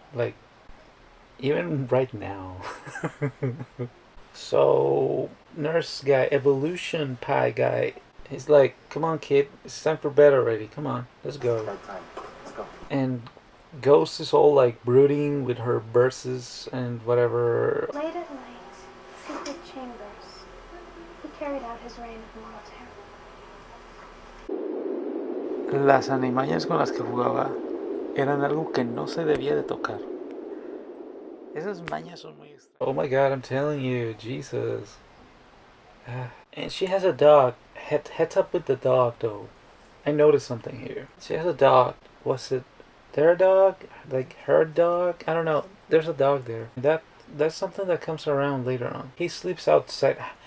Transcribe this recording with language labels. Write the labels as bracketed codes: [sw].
[en] Like, even right now. So, nurse guy, evolution pie guy, he's like, come on kid, it's time for bed already, come on, let's go. Let's go. And Ghost is all like brooding with her verses and whatever. Late at night, secret chambers, he carried out his reign of moral terror. [es] Las animañas con las que jugaba eran algo que no se debía de tocar. Esas mañas son muy extrañas. [en] Oh my god, I'm telling you, Jesus. And she has a dog. Heads up with the dog, though. I noticed something here. She has a dog. Was it their dog? Like her dog? I don't know. There's a dog there. That's something that comes around later on. He sleeps outside.